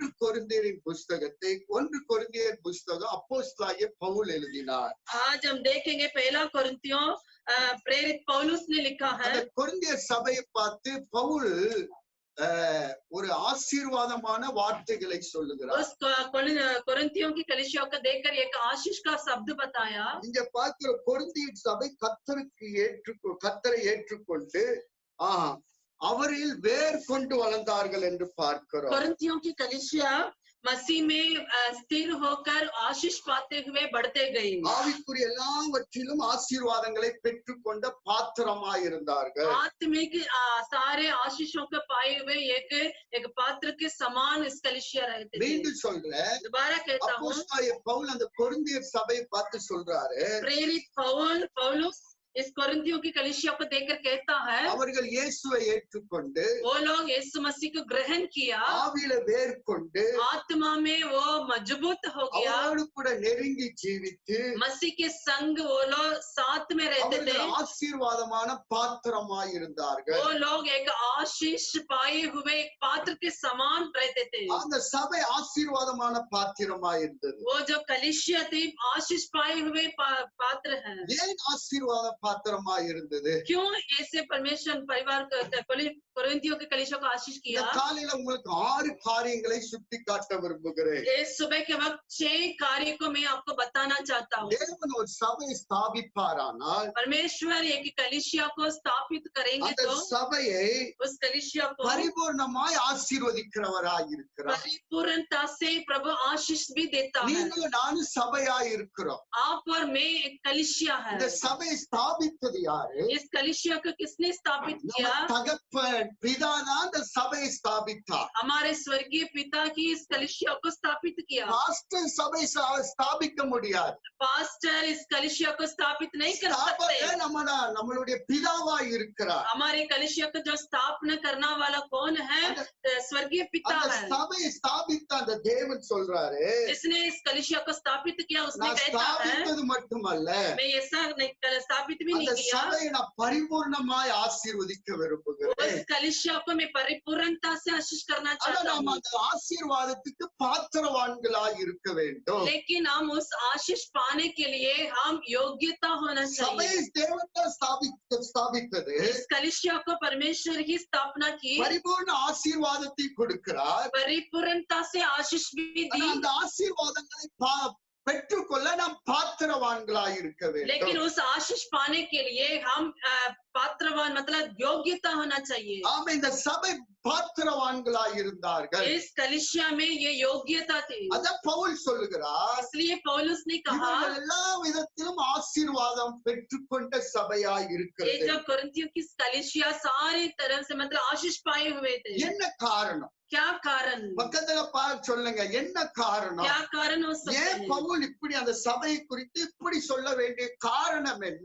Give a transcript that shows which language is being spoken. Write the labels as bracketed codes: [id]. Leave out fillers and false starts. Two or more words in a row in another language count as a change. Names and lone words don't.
[ta] கொரிந்தியரின் புஸ்தகத்தை 1 கொரிந்தியர் புஸ்தகம் அப்போஸ்தலனாகிய பவுல் எழுதினார். [hi] आज हम देखेंगे पहला कोरिन्थियों प्रेरित पौलुस ने लिखा है. [ta] அந்த கொரிந்தியர் சபையை பார்த்து பவுல் ஒரு ஆசீர்வாதமான வார்த்தைகளை சொல்லுகிறார். [hi] उस कोरिन्थियों की कलीसिया को देखकर एक आशीष का शब्द बताया. [ta] இங்க பார்க்கிற கொரிந்தியர் சபை கர்த்தரை ஏற்றுக்கொண்டு அவரில் வேர் கொண்டு வளர்ந்தார்கள் என்று பார்க்கிறோம். [hi] कोरिन्थियों की कलीसिया मसीह में स्थिर होकर आशीष पाते हुए बढ़ते गई. [ta] ஆவிக்குரிய எல்லாவற்றிலும் ஆசீர்வாதங்களை பெற்றுக்கொண்ட பாத்திரமாய் இருந்தார்கள். [hi] आत्मिक सारे आशीषों को पाए हुए एक पात्र के समान इस कलीसिया रहते थे. [ta] மீண்டும் சொல்றேன், [hi] दोबारा कहता हूँ, [ta] அப்போஸ்தலனாகிய பவுல் அந்த கொரிந்தியர் சபையை பார்த்து சொல்றாரு, [hi] प्रेरित पौलुस इस कोरिन्थियों की कलीसिया को देखकर कहता है, [ta] அவர்கள் இயேசுவை ஏற்றுக்கொண்டு [hi] वो लोग यीशु मसीह को ग्रहण किया, [ta] ஆவியில வேர் கொண்டு [hi] आत्मा में वो मजबूत हो गया, [ta] அவரோடு கூட நெருங்கி ஜீவித்து [hi] मसीह के संग वो लोग साथ में रहते थे. [ta] ஆசீர்வாதமான பாத்திரமாய் இருந்தார்கள். [hi] वो लोग एक आशीष पाए हुए एक पात्र के समान रहते थे. [ta] அந்த சபை ஆசீர்வாதமான பாத்திரமாய் இருந்தது. [hi] वो जो कलीसिया थी आशीष पाए हुए पात्र है. [ta] ஏன் ஆசீர்வாத பாத்திரமாய் இருந்தது? [hi] क्यों ऐसे परमेश्वर परिवार कोरिन्थियों के कलीसिया को आशीष किया? [ta] காலையில உங்களுக்கு 6 காரியங்களை சுட்டி காட்ட விரும்புகிறேன். [hi] इस सुबह के वक्त 6 कार्य को मैं आपको बताना चाहता हूँ. [ta] தேவன் ஒரு சபையை ஸ்தாபிப்பாரானால் [hi] परमेश्वर एक कलीसिया को स्थापित करेंगे [ta] அந்த [hi] तो [ta] சபையை [hi] उस कलीसिया को [ta] பரிபூர்ணமாய் ஆசீர்வதிக்கிறவராய் இருக்கிறார். [hi] परिपूर्णता से प्रभु आशीष भी देता है. [ta] நீங்களும் நானும் சபையாய் இருக்கிறோம். [hi] आप और मैं एक कलीसिया है. [ta] இந்த சபையை ஸ்தாபித்தது யாரு? [hi] इस कलीसिया को किसने स्थापित किया? [ta] தகப்பன் பிதாதான் இந்த சபையை ஸ்தாபித்தார். [hi] हमारे स्वर्गीय पिता की इस कलीसिया को स्थापित किया. [ta] பாஸ்டர் சபை ஸ்தாபிக்க முடியாது. [hi] पास्टर इस कलीसिया को स्थापित नहीं कर सकते. [ta] நம்மளுடைய பிதாவாய் இருக்கிறார். [hi] हमारे कलीसिया को जो स्थापना करने वाला कौन है? स्वर्गीय पिता है. [ta] சபையை ஸ்தாபித்த அந்த தேவன் சொல்றாரு, [hi] जिसने इस कलीसिया को स्थापित किया उसने [ta] நான் [hi] कहता है, [ta] ஸ்தாபித்தது மட்டுமல்ல, [hi] मैं ऐसा स्थापित भी [ta] அந்த [hi] नहीं किया, [ta] சபையை நான் பரிபூர்ணமாய் ஆசீர்வதிக்க விரும்புகிறேன். [hi] उस कलीसिया को मैं परिपूर्णता से आशीष करना चाहता [ta] நாம் [hi] हूँ. [ta] அந்த ஆசீர்வாதத்துக்கு பாத்திரவான்களாய் இருக்க வேண்டும். [hi] लेकिन हम उस आशीष पाने के लिए हम योग्यता होना [ta] சபை [hi] चाहिए. [ta] தேவன் தான் ஸ்தாபித்தது. [hi] इस कलीसिया को परमेश्वर ही स्थापना की, [ta] பரிபூர்ண ஆசீர்வாதத்தை கொடுக்கிறார். [hi] परिपूर्णता से आशीष भी दी. [ta] அந்த ஆசீர்வாதங்களை பெற்றுக்கொள்ள நாம் பாத்திரவான்களாய் இருக்க வேண்டும். [hi] लेकिन उस आशीष पाने के लिए हम पात्रवान मतलब योग्यता होना चाहिए. [ta] ஆமென். இந்த சபை பாத்திரவான்களாய் இருந்தார்கள். [hi] इस कलीसिया में ये योग्यता थी. [ta] அத பவுல் சொல்லுகிறார், [hi] इसलिए पौलुस ने कहा, [ta] எல்லா விதத்திலும் ஆசீர்வாதம் பெற்றுக்கொண்ட சபையாய் [hi] ये [ta] இருக்கிறது. [hi] जो कोरिन्थियों की कलीसिया सारी तरह से मतलब आशीष पाए हुए थे. [ta] என்ன காரணம்? [hi] क्या कारण? [ta] பக்கத்துல சொல்லுங்க, என்ன காரணம்? [hi] क्या कारण हो सकता [ta] ஏன் [hi] है? [ta] பவுல் இப்படி அந்த சபையை குறித்து இப்படி சொல்ல வேண்டிய காரணம் என்ன?